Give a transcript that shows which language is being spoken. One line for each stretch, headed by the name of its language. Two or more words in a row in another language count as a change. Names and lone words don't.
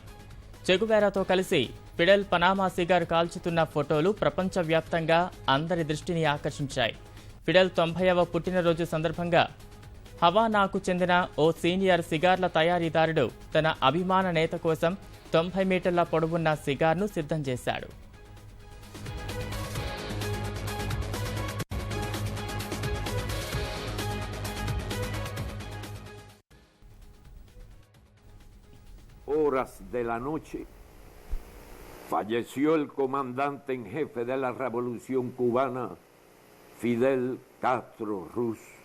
Telugu: చెగువేరాతో కలిసి ఫిడెల్ పనామా సిగార్ కాల్చుతున్న ఫోటోలు ప్రపంచవ్యాప్తంగా అందరి దృష్టిని ఆకర్షించాయి. ఫిడెల్ 90వ పుట్టినరోజు సందర్భంగా హవానాకు చెందిన ఓ సీనియర్ సిగార్ల తయారీదారుడు తన అభిమాన నేత కోసం 90 మీటర్ల పొడవున్న సిగార్ను సిద్ధం చేశాడు.
Spanish: Horas de la noche, falleció el comandante en jefe de la Revolución Cubana, Fidel Castro Ruz.